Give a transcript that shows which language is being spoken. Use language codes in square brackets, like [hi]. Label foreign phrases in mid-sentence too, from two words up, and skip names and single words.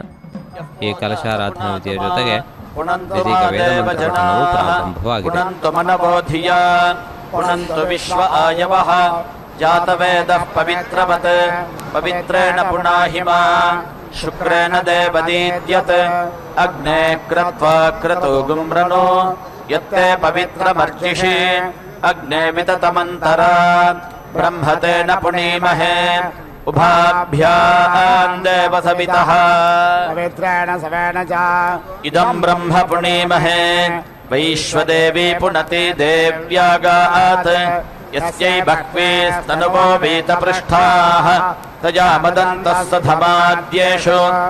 [kn] ಈ ಕಲಶಾರಾಧನಾ ವಿಧಿಯ ಜೊತೆಗೆ ಇದೀಗ ವೇದಮಂತ್ರ ಪಠಣವು ಪ್ರಾರಂಭವಾಗಿದೆ. [sa] ಪುನಂತು ವಿಶ್ವ ಆಯವಃ ಜಾತವೇದಃ ಪವಿತ್ರವತ್ ಪವಿತ್ರೇಣ ಪುನಾಹಿಮಾ ಶುಕ್ರೇಣ ದೇವದೀದ್ಯತ್ ಅಗ್ನೇ ಕೃತ್ವಾ ಕ್ರತು ಗುಮ್ರನೋ ಯತ್ತೇ ಪವಿತ್ರಮರ್ಚಿಷಿ ಅಗ್ನೇ ವಿತತಮಂತರ ಬ್ರಹ್ಮತೇನ ಪುಣೀಮಹೇ ಉಭಾಭ್ಯಾಂ ದೇವ ಸವಿತಃ ಪವಿತ್ರೇಣ ಸವೇನ ಚ ಇದಂ ಬ್ರಹ್ಮ ಪುಣೀಮಹೇ ವೈಶ್ವದೇವಿ ಪುನತಿ ದೇವ್ಯಾಗಾತ್ ಯಸ್ಯೈ ಬಹ್ವೀಸ್ತನುವೋ ವೀತಪೃಷ್ಠಾಃ ತಜಾ ಮದಂತಃ ಸಧಮಾದ್ಯೇಷು